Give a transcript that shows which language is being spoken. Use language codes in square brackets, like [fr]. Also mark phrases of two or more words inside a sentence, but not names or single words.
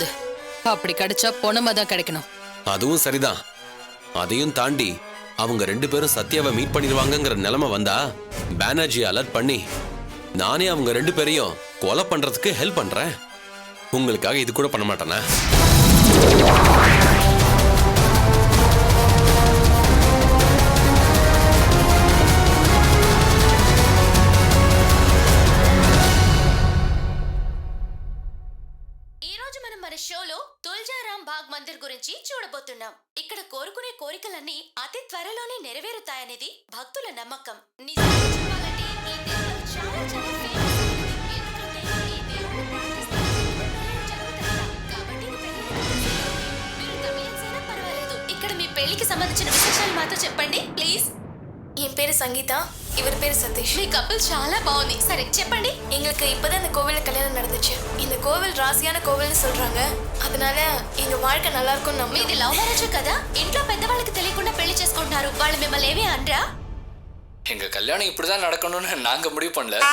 [ta] அப்படி கிடைச்சா பொணமா தான் கிடைக்கணும். அதுவும் சரிதான். அதையும் தாண்டி அவங்க ரெண்டு பேரும் சத்யாவை மீட் பண்ணிடுவாங்கங்கிற நிலைமை வந்தா பானர்ஜி அலர்ட் பண்ணி நானே அவங்க ரெண்டு பேரையும் கொலை பண்றதுக்கு ஹெல்ப் பண்றேன். உங்களுக்காக இது கூட பண்ண மாட்டேனா? [te] షోలో తుల్జారాం బాగ్ మందిర్ గురించి చూడబోతున్నాం. ఇక్కడ కోరుకునే కోరికలన్నీ అతి త్వరలోనే నెరవేరుతాయనేది భక్తుల నమ్మకం. నిజంగా చెప్పాలంటే ఈ టెంపుల్ చాలా చాలా ఫేమస్ అయినది. ఎందుకంటే ఈ దేవుని ప్రార్థిస్తే జరుగుతాయట. కాబట్టి ఇది పెళ్లి మీరు తమిళన్స్ అయినా పర్వాలేదు. ఇక్కడ మీ పెళ్లికి సంబంధించిన విశేషాలు మాతో చెప్పండి ప్లీజ్. [ta] என் பேரு சங்கீதா, இவர் பேரு சதீஷ். [te] మీ కపుల్ చాలా బాగుంది. సరే చెప్పండి. [ta] எங்களுக்கு இப்பதான் இந்த கோவில்ல கல்யாணம் நடந்துச்சு. இந்த கோவில் ராசியான கோவில்னு சொல்றாங்க. அதனால எங்க வாழ்க்கை நல்லா இருக்கும். நம்ம [te] ఇది [en] love marriage [te] కదా? ఇంట్లో పెద్దవాళ్ళకి తెలియకుండా పెళ్లి చేసుకుంటున్నారు. వాళ్ళు మిమ్మల్ని ఏమీ అనరా? [ta] எங்க கல்யாணம் இப்படிதான் நடக்கணும்னு நாங்க முடிவு பண்ணல.